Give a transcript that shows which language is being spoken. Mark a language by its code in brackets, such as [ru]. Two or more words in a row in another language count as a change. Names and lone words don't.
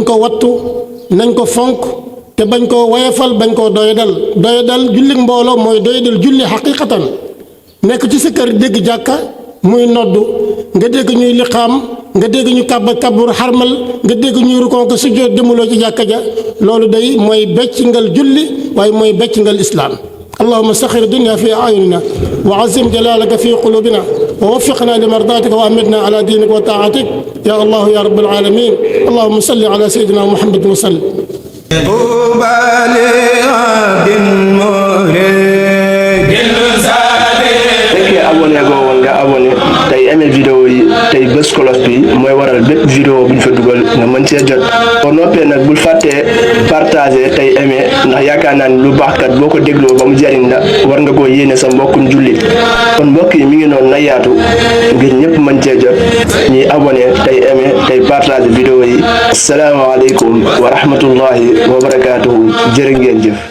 [wo] ko wattu nañ ko fonk te bañ koo woyefal bañ koo doyadal julli mbooloo mooy doyadal julli xaqiqatan nekk ci sa kër dégg jàkka muy noddu nga dégg ñuy liqaam nga dégg ñu kàbbar kàbbaru xarmal nga dégg ñuy rukon ko sujjóot demuloo ci jàkka ja loolu day mooy beccingal julli waaye mooy beccingal islaam [ar] اللهم سخر الدنيا في أعيننا وعزم جلالك في قلوبنا ووفقنا لمرضاتك وأمدنا على دينك وطاعتك يا الله يا رب العالمين اللهم صل على سيدنا محمد وسلم [wo] abonné goo woon nga abonné tey [fr] aimé vidéo [wo] yi tey bés cloche bi mooy waral bépp vidéo bu ñu fa dugal nga mën cee jot boo noppee nag bul fàttee partager tey aimé ndax yaakaar naa ni lu baax kat boo ko dégloo ba mu jariñ la war nga koo yéene sa mbokkum jullit kon mbokk yi mi ngi noonu na yaatu ngir ñëpp mën cee jot ñuy abonné tey aimé tey [fr] partager vidéo [wo] yi [ar] السلام عليكم ورحمة الله وبركاته [wo] jërë ngeen jëf